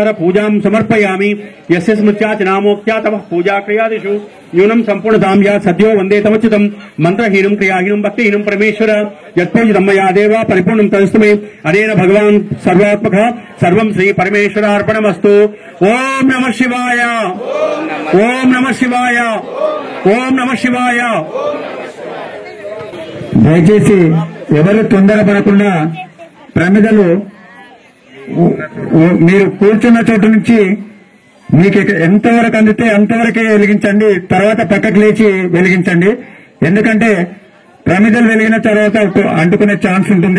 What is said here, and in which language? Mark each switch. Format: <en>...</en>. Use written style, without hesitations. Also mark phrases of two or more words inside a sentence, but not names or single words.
<sa>पूजां समर्पयामि यस्य स्मृत्या च नामोक्त्या तव पूजा क्रियादिषु न्यूनं सम्पूर्णतां यात् सद्यो वन्दे तमच्युतं मंत्रहीनं क्रियाहीनं भक्तिहीनं परमेश्वर यत्पूजितं मया देव परिपूर्णं तदस्तु मे अनेन भगवान् सर्वात्मकः सर्वं श्री परमेश्वरार्पणमस्तु ओम नमः शिवाय ओम नमः शिवाय ओम नमः शिवाय</sa> <te>దయచేసి ఎవరు తొందరపడకుండా ప్రమిదలు మీరు కూర్చున్న చోటు నుంచి మీకు ఎంతవరకు అందితే అంతవరకే వెలిగించండి, తర్వాత పక్కకు లేచి వెలిగించండి. ఎందుకంటే ప్రమిదలు వెలిగిన తర్వాత అంటుకునే ఛాన్స్ ఉంటుంది.</te>